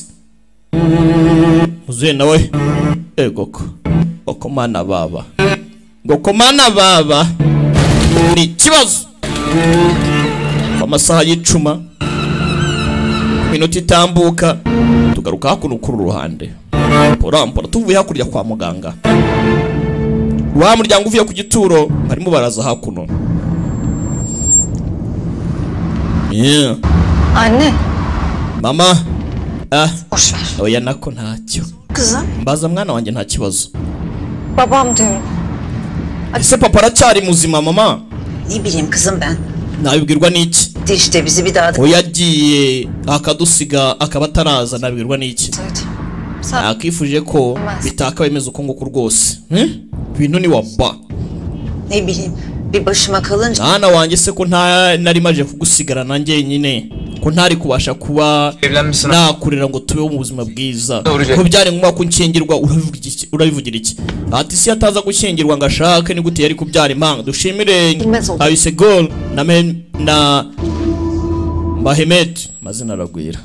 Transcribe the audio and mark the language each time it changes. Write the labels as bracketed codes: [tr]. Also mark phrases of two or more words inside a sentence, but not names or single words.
[rw] muzehe nawe egoko gokomana baba gokomana baba ni ikibazo amasaha y'icuma minota itambuka tugaruka hakuno kuri ruhande porampora tuvuye hakurya kwa muganga wa muryango uvuye ku gituro barimo baraza hakuno [tr] Anne. [rw] Mama. [tr] Boş ver. [rw] Oya nako ntacyo. [tr] Kızım. [rw] Mbaza mwana wanjye nta kibazo. [tr] Babam diyorum. [rw] Ese papa aracyari muzima mama? [tr] Ne bileyim kızım ben. [rw] Nabibwirwa n'iki? [tr] İşte bizi bir daha da... O [rw] yagiye akadusiga akaba ataraza, nabibwirwa n'iki? Akifuje ko bitaka bimeze uko nguko rwose. Ibintu ni waba. [tr] Ne bileyim. Bir başıma kalınca... [rw] Mwana wanjye se ko nari maje kugusigara nanjye nyine. Ko ntari kubasha kuba nakurira ngo tube mu buzima bwiza. Ko byari ngombwa ko nkingirwa, urabivugira iki? Ati si ataza gushyingirwa ngo ashake ni gute yari kubyara impanga. Dushimire Ayise Gol na Mahemet mazina aragwira.